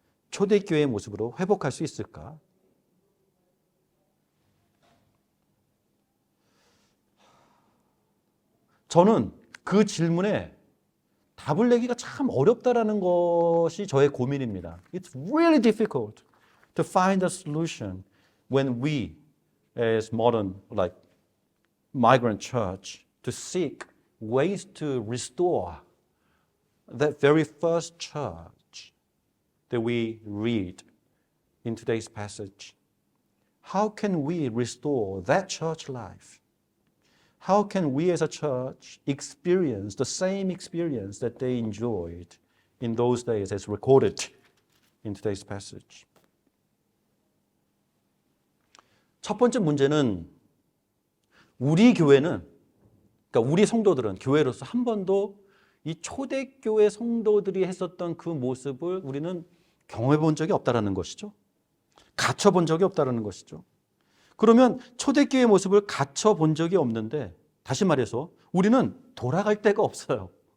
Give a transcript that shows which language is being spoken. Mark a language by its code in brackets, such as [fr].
[ko] 초대교회의 모습으로 회복할 수 있을까? 저는 그 질문에 답을 내기가 참 어렵다라는 것이 저의 고민입니다. [en] It's really difficult to find a solution when we, as modern, like migrant church, to seek ways to restore that very first church that we read in today's passage. How can we restore that church life? How can we as a church experience the same experience that they enjoyed in those days as recorded in today's passage? [ko] 첫 번째 문제는 우리 교회는, 그러니까 우리 성도들은 교회로서 한 번도 이 초대교회 성도들이 했었던 그 모습을 우리는 경험해 본 적이 없다는 것이죠. 갖춰 본 적이 없다는 것이죠. 그러면 초대교회의 모습을 갖춰 본 적이 없는데 다시 말해서 우리는 돌아갈 데가 없어요.